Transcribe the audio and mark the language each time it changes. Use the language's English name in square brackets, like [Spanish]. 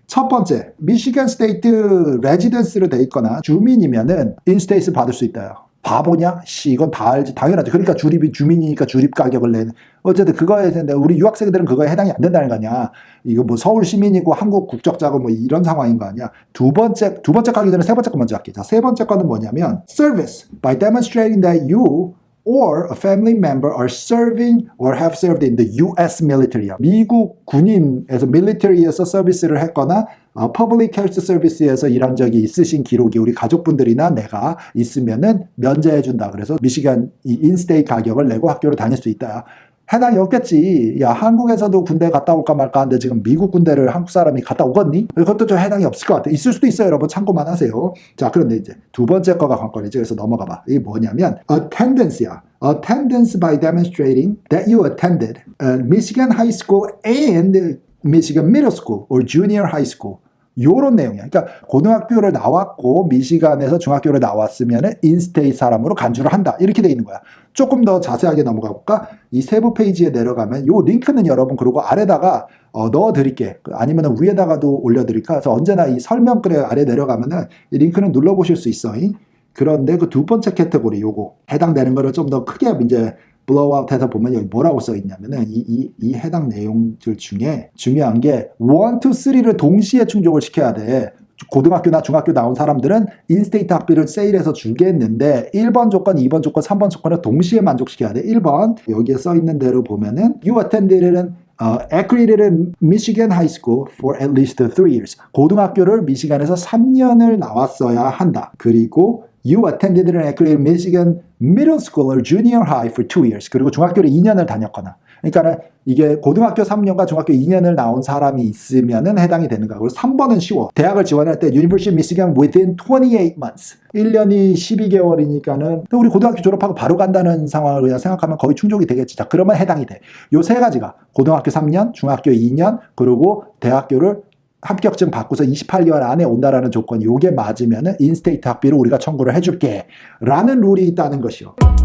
[Korean] 첫 번째 미시간 스테이트 레지던스로 돼 있거나 주민이면은 인스테이트 받을 수 있다요. 바보냐? 이건 다 알지. 당연하죠. 그러니까 주민이니까 주립 가격을 내는. 어쨌든 그거에 대한 우리 유학생들은 그거에 해당이 안 된다는 거 아니야. 이거 뭐 서울 시민이고 한국 국적자고 뭐 이런 상황인 거 아니야. 두 번째 가기 전에 세 번째 거 먼저 할게. 자, 세 번째 거는 뭐냐면 [English] service by demonstrating that you or a family member are serving or have served in the US military. [Korean] 미국 군인에서 military에서 서비스를 했거나 public health service에서 일한 적이 있으신 기록이 우리 가족분들이나 내가 있으면은 면제해준다. 그래서 미시간 이 인스테이 가격을 내고 학교를 다닐 수 있다. 해당이 없겠지. 야, 한국에서도 군대 갔다 올까 말까 하는데 지금 미국 군대를 한국 사람이 갔다 오겠니? 그것도 좀 해당이 없을 것 같아. 있을 수도 있어요, 여러분. 참고만 하세요. 자, 그런데 이제 두 번째 거가 관건이지. 그래서 넘어가 봐. 이게 뭐냐면 attendance야. [English] Attendance by demonstrating that you attended Michigan High School and Michigan Middle School or Junior High School. [Korean] 요런 내용이야. 그러니까 고등학교를 나왔고 미시간에서 중학교를 나왔으면은 인스테이 사람으로 간주를 한다. 이렇게 돼 있는 거야. 조금 더 자세하게 넘어가 볼까? 이 세부 페이지에 내려가면 요 링크는 여러분 그리고 아래다가 넣어 드릴게. 아니면은 위에다가도 올려 드릴까? 그래서 언제나 이 설명글에 아래 내려가면은 이 링크는 눌러 보실 수 있어. 그런데 그 두 번째 카테고리 요거 해당되는 거를 좀 더 크게 이제 블로우아웃 해서 보면 여기 뭐라고 써 있냐면은 이 해당 내용들 중에 중요한 게 1, 2, 3를 동시에 충족을 시켜야 돼. 고등학교나 중학교 나온 사람들은 인스테이트 학비를 세일해서 주겠는데 1번 조건, 2번 조건, 3번 조건을 동시에 만족시켜야 돼. 1번 여기에 써 있는 대로 보면은 [English] You attended accredited Michigan High School for at least 3 years. [Korean] 고등학교를 미시간에서 3년을 나왔어야 한다. 그리고 [English] You attended an accredited Michigan Middle School or Junior High for 2 years. [Korean] 그리고 중학교를 2년을 다녔거나. 그러니까 이게 고등학교 3년과 중학교 2년을 나온 사람이 있으면은 해당이 되는 거고. 3번은 쉬워. 대학을 지원할 때 [English] University of Michigan within 28 months. [Korean] 1년이 12개월이니까는 우리 고등학교 졸업하고 바로 간다는 상황을 그냥 생각하면 거의 충족이 되겠지. 자, 그러면 해당이 돼. 요 세 가지가 고등학교 3년, 중학교 2년, 그리고 대학교를 합격증 받고서 28개월 안에 온다라는 조건이 요게 맞으면은 인스테이트 학비를 우리가 청구를 해줄게 라는 룰이 있다는 것이요.